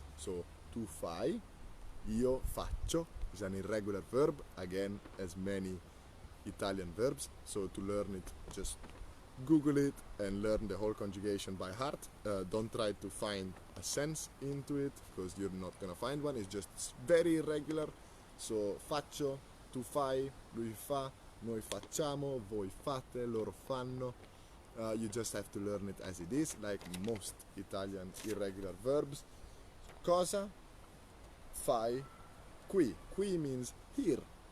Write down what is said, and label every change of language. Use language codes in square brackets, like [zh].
[en] So, [it] tu fai. Io faccio [en] is an irregular verb, again, as many Italian verbs. So, to learn it, just Google it and learn the whole conjugation by heart. Don't try to find a sense into it, because you're not gonna find one. It's just very irregular. [it] So, faccio, tu fai, lui fa, noi facciamo, voi fate, loro fanno. [en] You just have to learn it as it is, like most Italian irregular verbs. [it] Cosa fai qui? Qui [en] means here.